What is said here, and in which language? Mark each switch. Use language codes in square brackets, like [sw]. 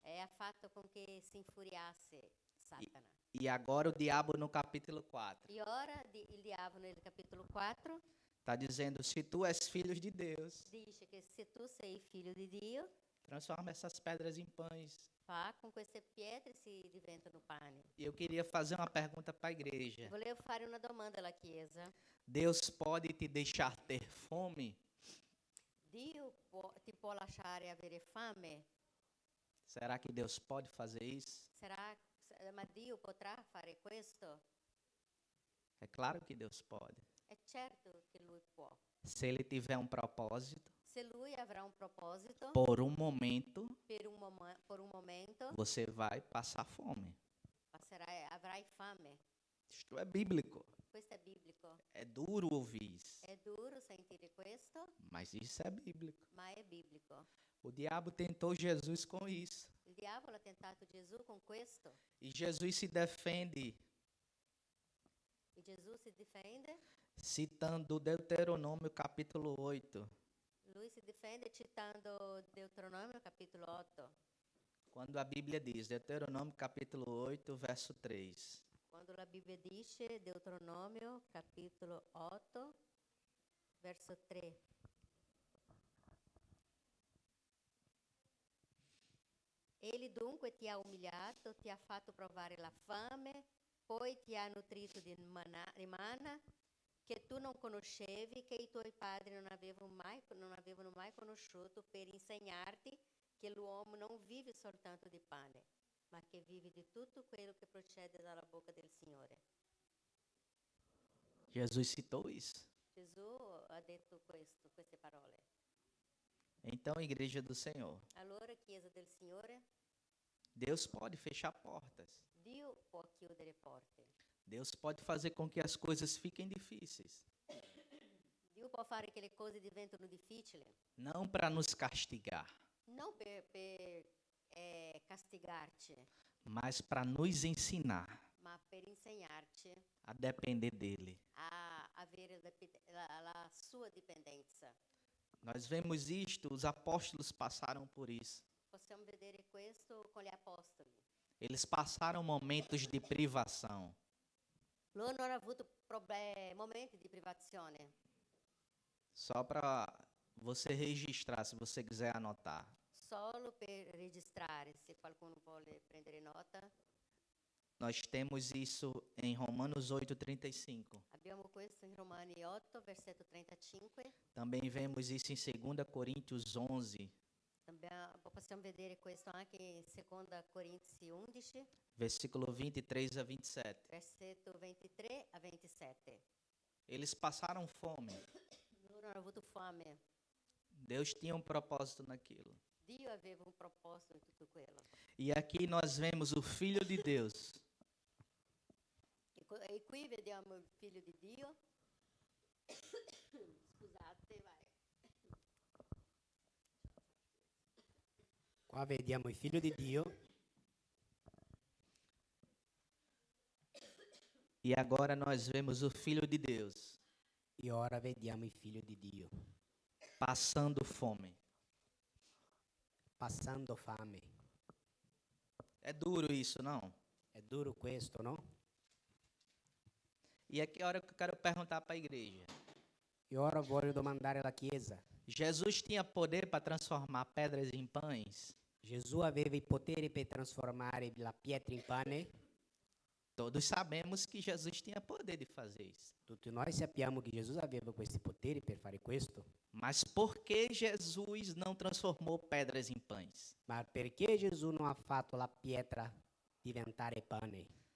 [it] ha fatto con che si infuriasse Satana. [pt] E agora o diabo no capítulo 4 [it] E ora il diavolo nel capitolo 4 [pt] está dizendo: se tu és filho de Deus, [it] dice che se tu sei figlio di Dio, [pt] transforma essas pedras em pães. [it] fa con queste pietre si diventano pane. [pt] E eu queria fazer uma pergunta para a igreja. [it] Volevo fare una domanda alla Chiesa. [pt] Deus pode te deixar ter fome? [it] Dio ti può lasciare avere fame? [pt] Será que Deus pode fazer isso? [it] Ma Dio potrà fare questo? [pt] É claro que Deus pode. [it] È certo che Lui può. [pt] Se ele tiver um propósito, [it] Se Lui avrà un proposito, [pt] por um momento, [it] por un momento, [pt] você vai passar fome. [it] avrai fame. [pt] Isto é bíblico. [it] Questo è biblico. [pt] É duro ouvir isso, [it] È duro sentire questo, [pt] mas isso é bíblico. [it] ma è biblico. [pt] O diabo tentou Jesus com isso. [it] Il diavolo ha tentato Gesù con questo [pt] E Jesus se defende [it] e Gesù si difende [pt] citando Deuteronômio capítulo 8. [it] Lui si difende citando Deuteronomio capitolo 8, [pt] quando a Bíblia diz, Deuteronômio capítulo 8, verso 3. [it] quando la Bibbia dice, Deuteronomio capitolo 8, verso 3. Ele dunque ti ha umiliato, ti ha fatto provare la fame, poi ti ha nutrito di manna che tu non conoscevi, che i tuoi padri non avevano mai conosciuto, per insegnarti che l'uomo non vive soltanto di pane, ma che vive di tutto quello che procede dalla bocca del Signore. [pt] Jesus citou isso. [it] Gesù ha detto queste parole. [pt] Então, igreja do Senhor, [it] Allora, Chiesa del Signore, [pt] Deus pode fechar portas. [it] Dio può chiudere porte. [pt] Deus pode fazer com que as coisas fiquem difíceis. [it] Dio può fare che le cose diventino difficili, [pt] Não para nos castigar, [it] non per castigarci, [pt] mas para nos ensinar [it] ma per insegnarci [pt] a depender dele. [it] a avere la sua dipendenza. [pt] Nós vemos isto, os apóstolos passaram por isso. [it] Possiamo vedere questo con gli apostoli. [pt] Eles passaram momentos de privação. [it] Loro non hanno avuto momenti di privazione. [pt] Só para você registrar, se você quiser anotar. [it] Solo per registrare, se qualcuno vuole prendere nota. [pt] Nós temos isso em Romanos 8:35. [it] Abbiamo questo in Romani 8, versetto 35. [pt] Também vemos isso em 2 Coríntios 11, [it] Possiamo vedere questo anche in 2 Corinzi 11, [pt] versículo 23 a 27. [it] versetto 23 a 27. [pt] Eles passaram fome. [it] Loro hanno avuto fame. [pt] Deus tinha um propósito naquilo. [it] Dio aveva un proposito in tutto quello. [pt] E aqui nós vemos o Filho de Deus, [it] E qui vediamo il Figlio di Dio. Scusate, vai. Qua vediamo il figlio di Dio [pt] e agora nós vemos o Filho de Deus [it] e ora vediamo il figlio di Dio [pt] passando fome. [it] passando fame. [pt] É duro isso, não? [it] È duro questo, no? [pt] E aqui é a hora que eu quero perguntar para a igreja. [it] E ora voglio domandare alla Chiesa. [pt] Jesus tinha poder para transformar pedras em pães? [it] Gesù aveva i poteri per trasformare la pietra in pane? [pt] Todos sabemos que Jesus tinha poder de fazer isso. [it] Tutti noi sappiamo che Gesù aveva questi poteri per fare questo. [pt] Mas por que Jesus não transformou pedras em pães? [it] Ma perché Gesù non ha fatto la pietra diventare pane?